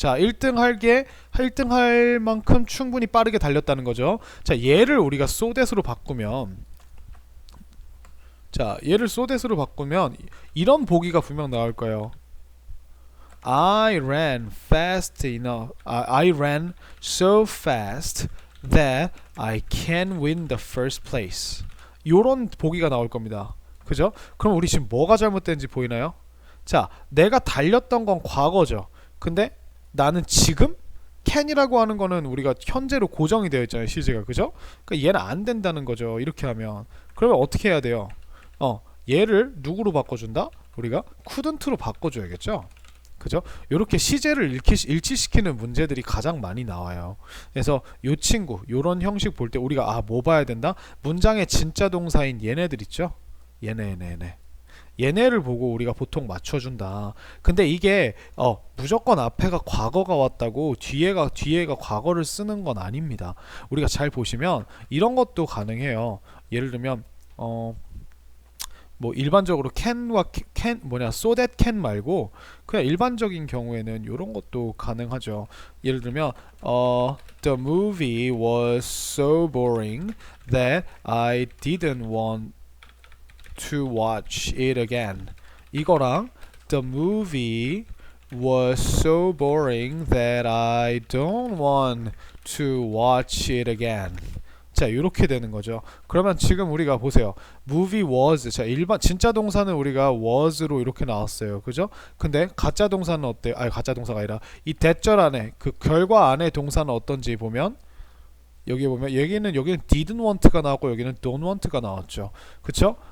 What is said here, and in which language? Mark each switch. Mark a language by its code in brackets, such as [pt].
[ko] 자, 1등 할 만큼 충분히 빠르게 달렸다는 거죠. 자, 얘를 우리가 so that으로 바꾸면 이런 보기가 분명 나올 거예요. [en] I ran fast enough. I ran so fast that I can win the first place. [ko] 요런 보기가 나올 겁니다. 그죠? 그럼 우리 지금 뭐가 잘못된지 보이나요? 자, 내가 달렸던 건 과거죠. 근데 나는 지금 can이라고 하는 거는 우리가 현재로 고정이 되어 있잖아요, 시제가. 그죠? 그러니까 얘는 안 된다는 거죠. 이렇게 하면. 그러면 어떻게 해야 돼요? 얘를 누구로 바꿔준다? 우리가 couldn't로 바꿔줘야겠죠? 그죠? 이렇게 시제를 일치시키는 문제들이 가장 많이 나와요. 그래서 요 친구, 요런 형식 볼 때 우리가 뭐 봐야 된다? 문장의 진짜 동사인 얘네들 있죠? 얘네를 보고 우리가 보통 맞춰준다. 근데 이게 무조건 앞에가 과거가 왔다고 뒤에가 과거를 쓰는 건 아닙니다. 우리가 잘 보시면 이런 것도 가능해요. 예를 들면 뭐 일반적으로 can과 so that can 말고 그냥 일반적인 경우에는 이런 것도 가능하죠. 예를 들면 [en] the movie was so boring that I didn't want to watch it again. [ko] 이거랑 [en] the movie was so boring that I don't want to watch it again. [ko] 자, 이렇게 되는 거죠. 그러면 지금 우리가 보세요. [en] movie was. [ko] 자, 진짜 동사는 우리가 was로 이렇게 나왔어요. 그죠? 근데 가짜 동사는 어때요? 가짜 동사가 아니라 이 대절 안에 그 결과 안에 동사는 어떤지 보면 여기 보면 여기는 didn't want가 나왔고 여기는 don't want가 나왔죠. 그쵸?